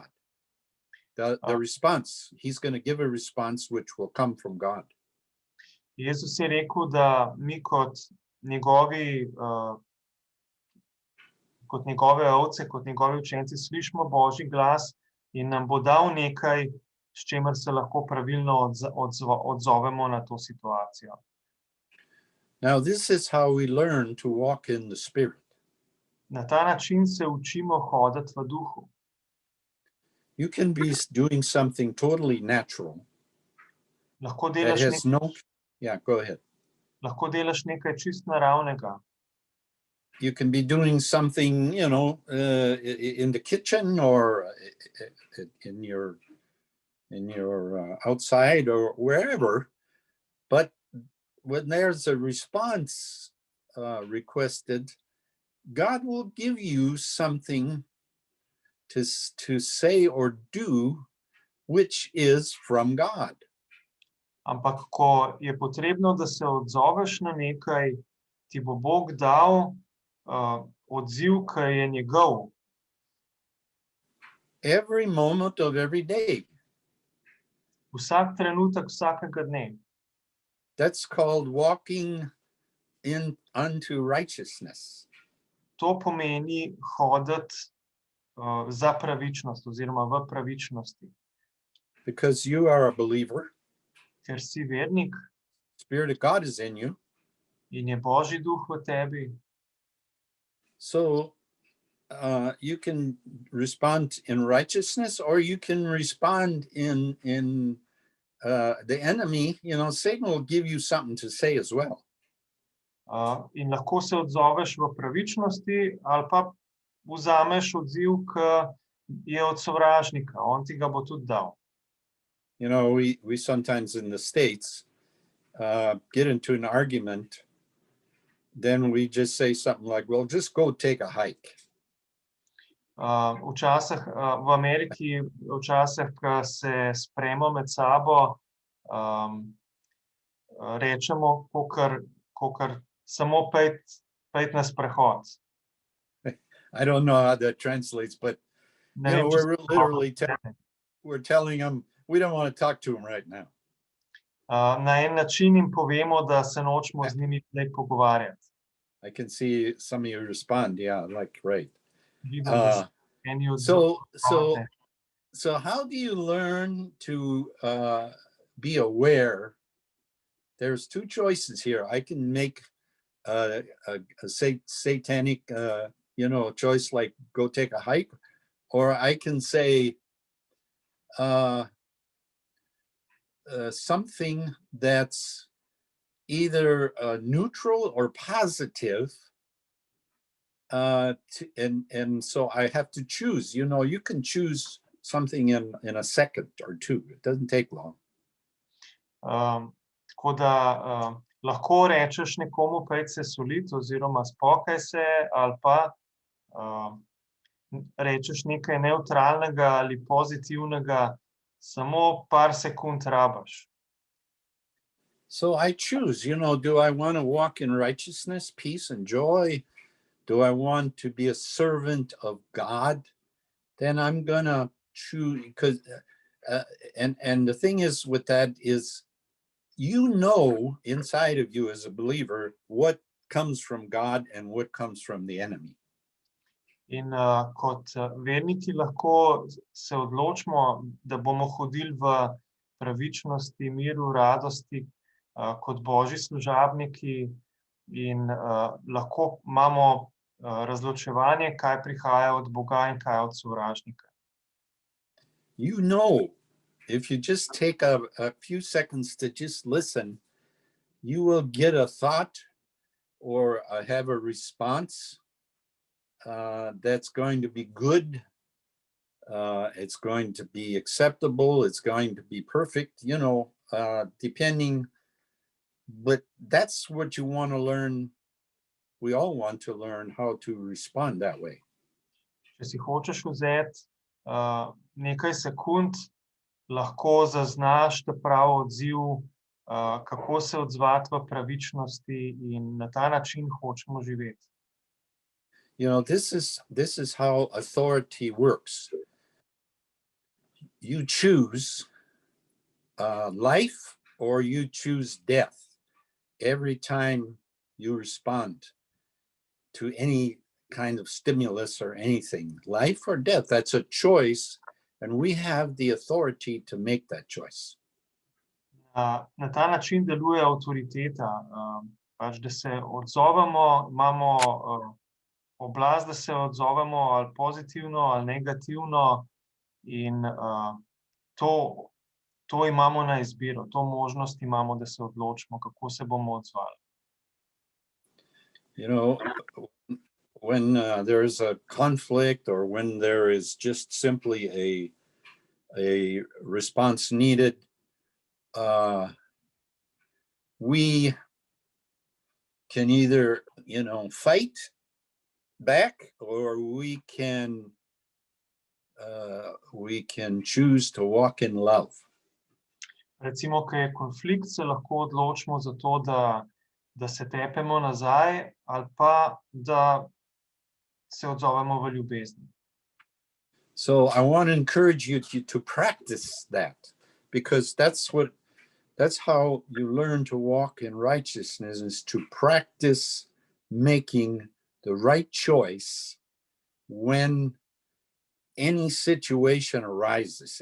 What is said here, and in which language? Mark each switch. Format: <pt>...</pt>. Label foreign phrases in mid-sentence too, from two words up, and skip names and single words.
<en>The response, he's going to give a response which will come from God.</en> <sl>Jezus je rekel, da mi kot njegove ovce, kot njegovi učenci slišimo Božji glas in nam bo dal nekaj, s čimer se lahko pravilno odzovemo na to situacijo.</sl> <en>Now, this is how we learn to walk in the Spirit.</en> <sl>Na ta način se učimo hoditi v duhu.</sl> <en>You can be doing something totally natural.</en> <sl>Lahko</sl> <en>That</en> <sl>delaš,</sl> <en>has go ahead.</en> <sl>lahko delaš nekaj čist naravnega.</sl> <en>You can be doing something, in the kitchen or in your outside or wherever. But when there's a response requested, God will give you something to say or do, which is from God.</en> <sl>Ampak ko je potrebno, da se odzoveš na nekaj, ti bo Bog dal odziv, ki je njegov.</sl> <en>Every moment of every day.</en> <sl>Vsak trenutek vsakega dne.</sl> <en>That's called walking unto righteousness.</en> <sl>To pomeni hoditi za pravičnost oziroma v pravičnosti.</sl> <en>Because you are a believer.</en> <sl>Ker si vernik.</sl> <en>Spirit of God is in you.</en> <sl>In je Božji duh v tebi.</sl> <en>So you can respond in righteousness, or you can respond in the enemy. Satan will give you something to say as well.</en> <sl>In lahko se odzoveš v pravičnosti, ali pa vzameš odziv, ki je od sovražnika. On ti ga bo tudi dal.</sl> <en>We sometimes in the States get into an argument, then we just say something like, well, just go take a hike.</en> <sl>Včasih v Ameriki, včasih, ko se spremo med sabo, rečemo, kakor samo pejt na sprehod.</sl> <en>I don't know how that translates, but we're literally we're telling them we don't want to talk to them right now.</en> <sl>Na en način jim povemo, da se nočemo z njimi zdaj pogovarjati.</sl> <en>I can see some of you respond, right. So how do you learn to be aware? There's two choices here. I can make a satanic, choice like go take a hike, or I can say something that's either neutral or positive. And so I have to choose. You can choose something in a second or two. It doesn't take long.</en> <sl>Tako da lahko rečeš nekomu pejt se soliti oziroma spokaj se, ali pa rečeš nekaj nevtralnega ali pozitivnega, samo par sekund rabaš.</sl> <en>So I choose, do I want to walk in righteousness, peace, and joy? Do I want to be a servant of God? Then I'm gonna choose, because and the thing is with that is, you know, inside of you as a believer what comes from God and what comes from the enemy.</en> <sl>In kot verniki lahko se odločimo, da bomo hodili v pravičnosti, miru, radosti, kot Božji služabniki, in lahko imamo razločevanje, kaj prihaja od Boga in kaj od sovražnika.</sl> <en>You know, if you just take a few seconds to just listen, you will get a thought or have a response that's going to be good. It's going to be acceptable. It's going to be perfect, you know, depending. But that's what you want to learn. We all want to learn how to respond that way.</en> <sl>Če si hočeš vzeti nekaj sekund, lahko zaznaš ta pravi odziv, kako se odzvati v pravičnosti, in na ta način hočemo živeti.</sl> <en>You know, this is how authority works. You choose life or you choose death every time you respond to any kind of stimulus or anything. Life or death, that's a choice, and we have the authority to make that choice.</en> <sl>Na ta način deluje avtoriteta, pač da se odzovemo, imamo oblast, da se odzovemo ali pozitivno ali negativno, in to imamo na izbiro, to možnost imamo, da se odločimo, kako se bomo odzvali.</sl> <en>You know, when there's a conflict or when there is just simply a response needed, we can either, you know, fight back, or we can choose to walk in love.</en> <sl>Recimo, ko je konflikt, se lahko odločimo za to, da se tepemo nazaj, ali pa da se odzovemo v ljubezni.</sl> <en>So I want to encourage you to practice that, because that's how you learn to walk in righteousness, is to practice making the right choice when any situation arises.</en>